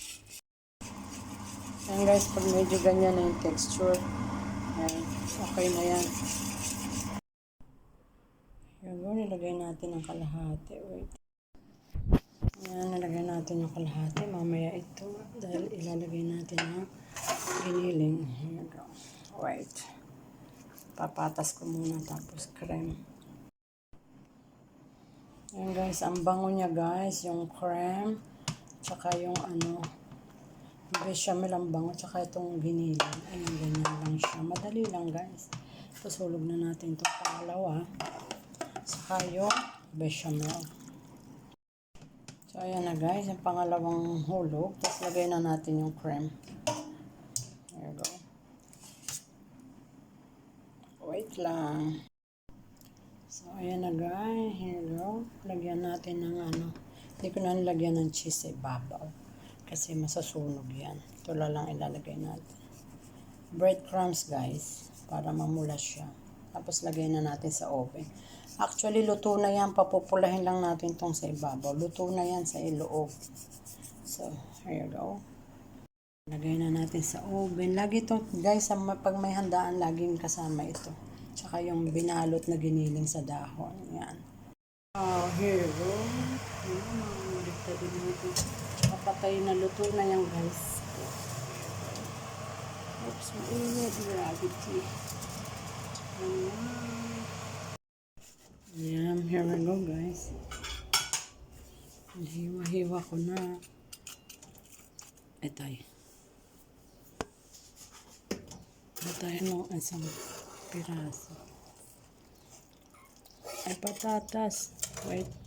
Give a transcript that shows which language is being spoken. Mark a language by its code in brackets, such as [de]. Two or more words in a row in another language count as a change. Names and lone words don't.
[tl] Ayan guys, pag medyo ganyan na yung texture, ayan, okay na yan. Ayan, nilagay natin ang kalahati. [en] Wait. [tl] Ayan, nilagay natin yung kalahati. Mamaya ito, dahil ilalagay natin yung giniling. [en] Here you go. Wait. [tl] Papatas ko muna tapos cream. Ayan guys, ang bango niya guys, yung cream, tsaka yung bechamel ang bango, tsaka itong giniling. Ayan, ganyan lang siya. Madali lang guys. Tapos hulog na natin itong pangalawa, tsaka yung bechamel. So ayan na guys, yung pangalawang hulog. Tapos lagay na natin yung cream. [en] There you go. Wait lang. [tl] So, ayan na guys. [en] Here you go. [tl] Lagyan natin ng Hindi ko na nilagyan ng cheese sa ibabaw. Kasi masasunog yan. Ito lang ilalagay natin. Breadcrumbs guys. Para mamula siya. Tapos lagay na natin sa oven. Actually, luto na yan. Papupulahin lang natin tong sa ibabaw. Luto na yan sa iloob. [en] So, here you go. [tl] Lagay na natin sa oven. Lagi ito guys, pag may handaan, laging kasama ito. Tsaka yung binalot na giniling sa dahon. Yan. [en] Oh, here you go. [tl] Maligtad din natin. Tsaka patay na luto na yan guys. Oops, mainit. Gravity. Ayan, [en] here we go guys. [tl] Hiwa-hiwa ko na. Etay. Batay mo isang piraso. Ay, patatas. Wait.